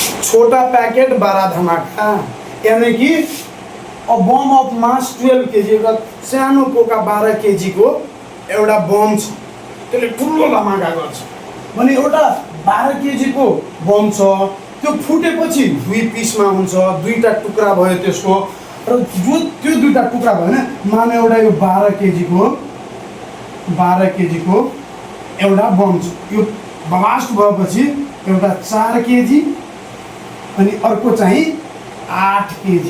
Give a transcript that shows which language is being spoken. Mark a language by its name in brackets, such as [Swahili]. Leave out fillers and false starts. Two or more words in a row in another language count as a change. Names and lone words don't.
[Hindi] छोटा पैकेट बड़ा धमाका, यानी कि [English] a bomb of mass [Hindi] 12 केजी, [Nepali] एउटा सानो पोका 12 केजी को एउटा बम छ, त्यसले ठुलो धमाका गर्छ भने एउटा 12 केजी को बम छ, त्यो फुटेपछि दुई पिसमा हुन्छ, दुईटा टुक्रा भयो त्यसको, र जो त्यो दुईटा टुक्रा भयो भने माने एउटा यो 12 केजी को एउटा बम छ, यो ब्लास्ट भएपछि एउटा 4 केजी अनि अर्को चाहिँ 8 केजी।